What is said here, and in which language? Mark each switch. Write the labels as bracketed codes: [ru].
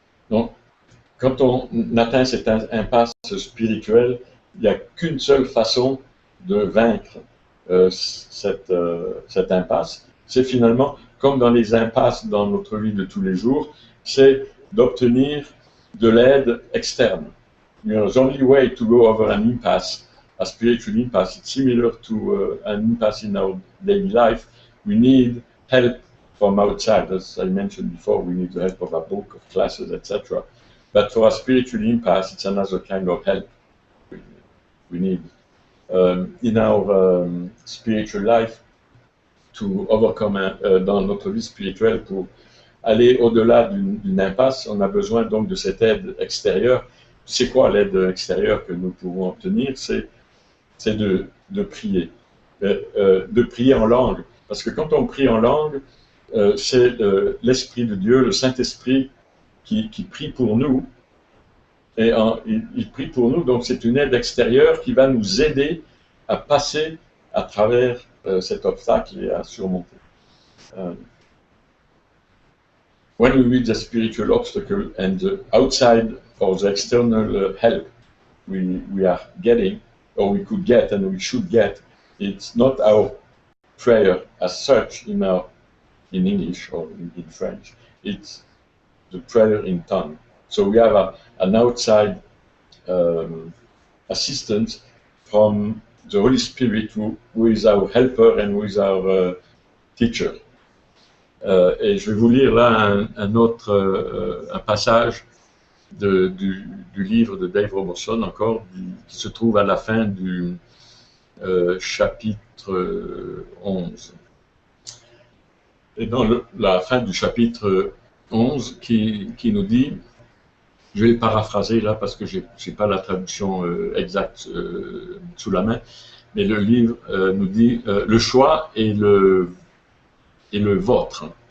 [fr] Donc, quand on atteint cette impasse spirituelle, il n'y a qu'une seule façon de vaincre cette impasse. C'est finalement, comme dans les impasses dans notre vie de tous les jours, c'est d'obtenir de l'aide externe. [en] The only way to go over an impasse, a spiritual impasse, it's similar to an impasse in our daily life. We need help from outside. As I mentioned before, we need the help of a book, of classes, etc. But for a spiritual impasse, it's another kind of help we need. In our spiritual life, to overcome, [fr] dans notre vie spirituelle, pour aller au-delà d'une impasse, on a besoin donc de cette aide extérieure. c'est quoi l'aide extérieure que nous pouvons obtenir? C'est de prier. De prier en langue. Parce que quand on prie en langue, c'est l'Esprit de Dieu, le Saint-Esprit, qui prie pour nous. Et il prie pour nous, donc c'est une aide extérieure qui va nous aider à passer à travers cet obstacle et à surmonter. [en] When we reach the spiritual obstacle and the outside or the external help we are getting, or we could get and we should get, it's not our prayer as such in English or in French, it's the prayer in tongue. So we have an outside assistance from the Holy Spirit who is our helper and who is our teacher. [fr] Et je vais vous lire là un passage du livre de Dave Robertson encore, qui se trouve à la fin du chapitre 11. Et dans la fin du chapitre 11 qui nous dit, je vais le paraphraser là parce que je n'ai pas la traduction exacte sous la main, mais le livre nous dit le choix est le vôtre.